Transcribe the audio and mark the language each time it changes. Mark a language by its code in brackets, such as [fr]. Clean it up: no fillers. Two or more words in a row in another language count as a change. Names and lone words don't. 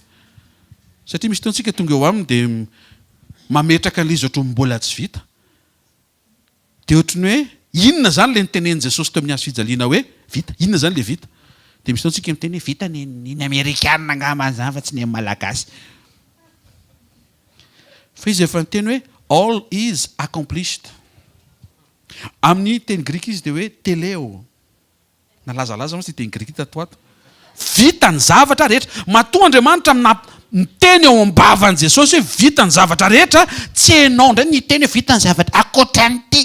[mg] Satria misy taontsika tonga eo aminy dia mametraka an'ilay izy ohatry mbola tsy vita. Dia ohatry ny hoe inona zany le nitenen'i Jesosy teo amin'ny hazo fijaliana hoe vita? Inona zany le vita? Dia misy taontsika miteny hoe vita ny Amerikanina angamba zany fa tsy ny malagasy. Fa izy efa niteny hoe [en] all is accomplished. [mg] Amin'ny teny grika izy dia hoe teleo. nalazalaza moa sy teny grika tato ato. Vita ny zavatra rehetra. Matoa Andriamanitra miteny ao am-bavan'i Jesosy hoe vita ny zavatra rehetra, tsy hainao ndray niteny hoe vita ny zavatra akoatran'ity.